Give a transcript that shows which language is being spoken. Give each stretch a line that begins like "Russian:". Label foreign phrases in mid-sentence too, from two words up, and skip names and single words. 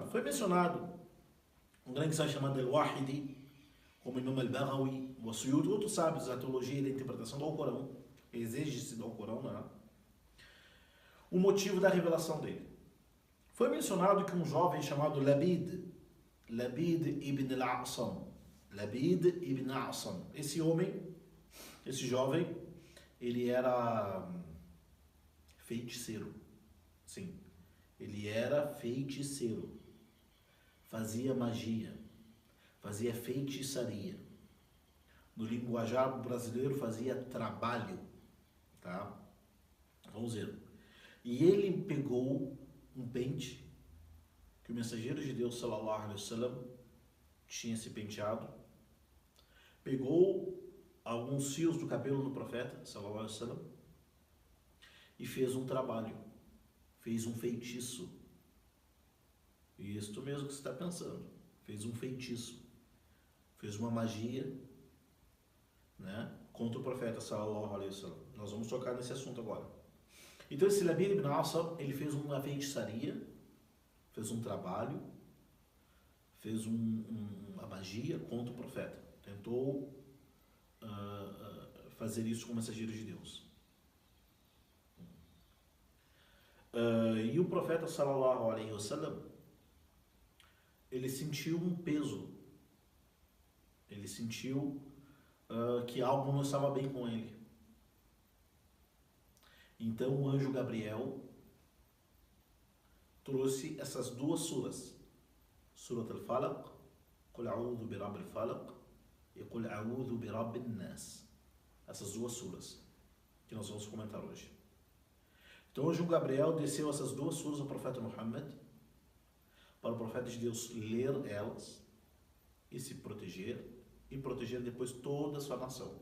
Portuguese: Foi mencionado um grande sábio chamado Al-Wahidi, como Imam Al-Baghawi, o Suyuti, outros sábios da teologia e da interpretação do Alcorão, exégese do Alcorão, o motivo da revelação dele. Foi mencionado que um jovem chamado Labid ibn al-A'sam, esse homem, esse jovem, ele era feiticeiro. Sim, ele era feiticeiro. Fazia magia, fazia feitiçaria. No linguajar brasileiro fazia trabalho, tá? Vamos ver. E ele pegou um pente que o mensageiro de Deus,
Arabic: صلى الله عليه وسلم,
Portuguese: tinha se penteado, pegou alguns fios do cabelo do profeta,
Arabic: صلى الله عليه وسلم,
Portuguese: e fez um trabalho, fez um feitiço. Isto mesmo que você está pensando, fez um feitiço, fez uma magia, né, contra o profeta,
Arabic: صلى الله عليه وسلم.
Portuguese: Nós vamos tocar nesse assunto agora. Então esse Labid ibn al-A'sam, ele fez uma feitiçaria, fez um trabalho, fez uma magia contra o profeta. Tentou fazer isso com o mensageiro de Deus. E o profeta,
Arabic: صلى الله عليه وسلم,
Portuguese: ele sentiu um peso. Ele sentiu que algo não estava bem com ele. Então o anjo Gabriel trouxe essas duas suras,
Arabic: سورة الفلق، قل أعوذ برب الفلق e قل أعوذ برب الناس.
Portuguese: Essas duas suras que nós vamos comentar hoje. Então o anjo Gabriel desceu essas duas suras ao profeta Muhammad, para o profeta de Deus ler elas e se proteger, e proteger depois toda a sua nação.